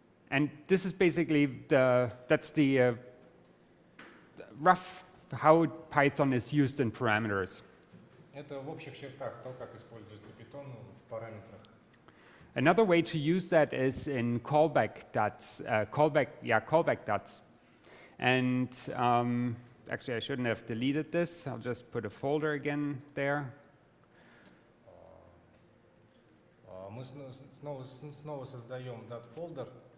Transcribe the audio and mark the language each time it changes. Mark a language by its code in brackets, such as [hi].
[en] And this is basically that's the rough how Python is used in parameters. [ru] Это в общих чертах то, как используется Python в параметрах. [en] Another way to use that is in callback dots, callback dots. And actually, I shouldn't have deleted this. I'll just put a folder again there. [ru] Мы снова создаем dat-фолдер.